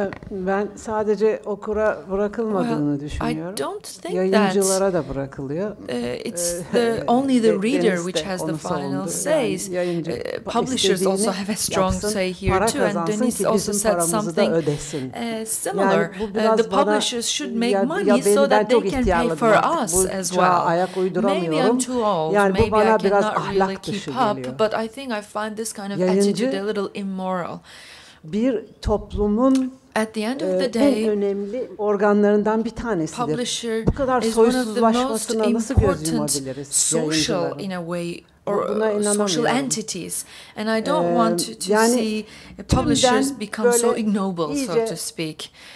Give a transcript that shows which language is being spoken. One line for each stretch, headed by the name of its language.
Turkish: Ben sadece okura bırakılmadığını düşünüyorum. Yayıncılara da bırakılıyor.
English: It's only the reader which has the final says. Publishers also have a strong say here too, and Denise also said something similar. The publishers should make money so that they can pay for us as well. Maybe I'm too old, maybe I cannot really keep up, but I think I find this kind of attitude a little immoral.
Turkish: Bir toplumun
English: at the end of the day,
Turkish: en önemli organlarından bir tanesidir. Bu kadar soysuzlaşmasına nasıl göz yumabiliriz?
English: Social in a way or social entities, and I don't want to see publishers become so ignoble, so to speak.